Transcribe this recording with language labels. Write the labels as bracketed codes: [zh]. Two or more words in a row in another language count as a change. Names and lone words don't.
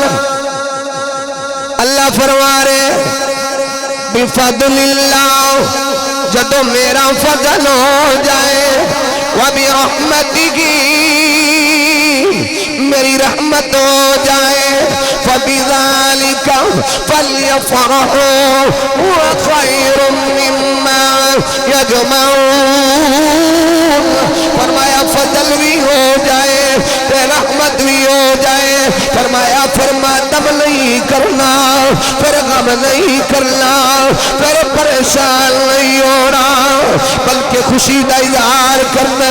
[pa] اللہ فرما رہے بفضل اللہ جدوں میرا فضل ہو جائے [ar] وبرحمته [pa] میری رحمت ہو جائے [ar] فبذلك فليفرحوا هو خير مما يجمعون. [pa] فرمایا فضل بھی ہو جائے تے رحمت بھی ہو جائے، فرمایا پھر ماتم نہیں کرنا، پھر غم نہیں کرنا، پھر پریشان نہیں ہونا، بلکہ خوشی کا اظہار کرنا.